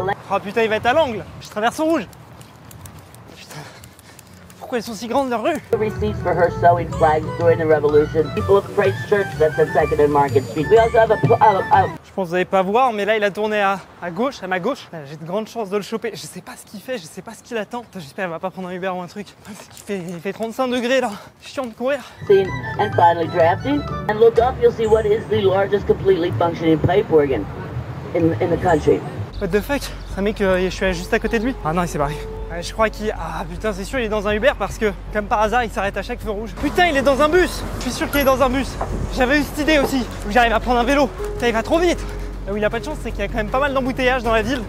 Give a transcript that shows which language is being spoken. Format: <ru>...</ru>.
<fr>Oh putain, il va être à l'angle. Je traverse au rouge. Putain. Pourquoi elles sont si grandes leurs rues?</fr> <en>Receipts for her sewing flags during the Revolution. People of Christ Church that's at 2nd and Market Street. We also have a</en> <fr>Je pense que vous n'allez pas voir, mais là il a tourné à gauche, à ma gauche. J'ai de grandes chances de le choper. Je sais pas ce qu'il fait, je sais pas ce qu'il attend. J'espère qu'il va pas prendre un Uber ou un truc. Il fait 35 degrés là. Chiant de courir.</fr> <en>scene and finally drafting. And look up, you'll see what is the largest completely functioning pipe organ in the country. What the fuck?</en> <fr>Ça met que je suis juste à côté de lui. Ah non, il s'est barré. Ouais, je crois qu'il... Ah putain, c'est sûr, il est dans un Uber parce que, comme par hasard, il s'arrête à chaque feu rouge. Putain, il est dans un bus! Je suis sûr qu'il est dans un bus. J'avais eu cette idée aussi. Faut que j'arrive à prendre un vélo. Putain, il va trop vite. Là où il a pas de chance, c'est qu'il y a quand même pas mal d'embouteillages dans la ville.</fr>